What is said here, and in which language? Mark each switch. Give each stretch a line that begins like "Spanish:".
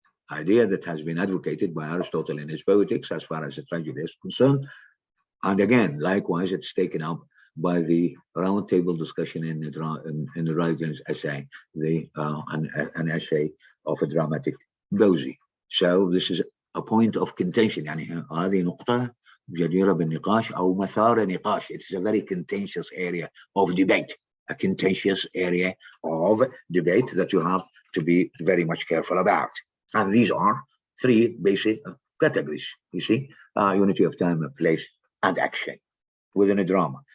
English: Idea that has been advocated by Aristotle in his Poetics as far as the tragedy is concerned. And again, likewise, it's taken up by the roundtable discussion in Dryden's essay, an essay of a dramatic poesy. So this is a point of contention.
Arabic: يعني هذه نقطة جديرة بالنقاش أو مثار نقاش.
English: It is a very contentious area of debate, a contentious area of debate that you have to be very much careful about. And these are 3 basic categories, you see, unity of time, place, and action within a drama.